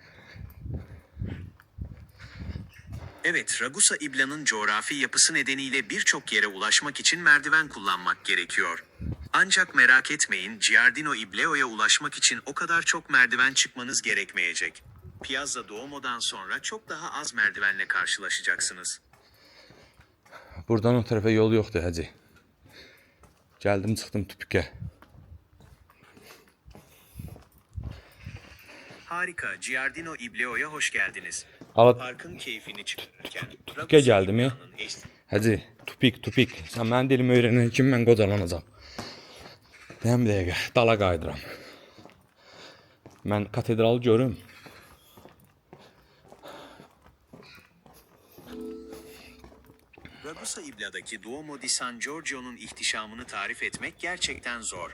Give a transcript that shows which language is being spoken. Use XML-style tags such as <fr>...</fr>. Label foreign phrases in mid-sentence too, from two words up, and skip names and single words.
<tr>Evet, Ragusa İbla'nın coğrafi yapısı nedeniyle birçok yere ulaşmak için merdiven kullanmak gerekiyor. Ancak merak etmeyin, Giardino Ibleo'ya ulaşmak için o kadar çok merdiven çıkmanız gerekmeyecek. Piazza Duomo'dan sonra çok daha az merdivenle karşılaşacaksınız.</tr> <az>Buradan o tərəfə yol yoxdur, həcı. Gəldim, çıxdım tüpükə.</az> <tr>Harika, Giardino Ibleo'ya hoş geldiniz.</tr> <az>Ala</az> <tr>Parkın keyfini çıkarırken</tr> <az>tüpükə gəldim ya.</az> <tr>İbla'nın eş-</tr> <az>Həcı, tupik. Sən mənim dilimi öyrənən kimi mən qocalanacam. Deyəm bir dəqiqə, dala qayıdıram. Mən katedralı görüm.</az> <tr>Ragusa İbla'daki Duomo di San Giorgio'nun ihtişamını tarif etmek gerçekten zor.</tr>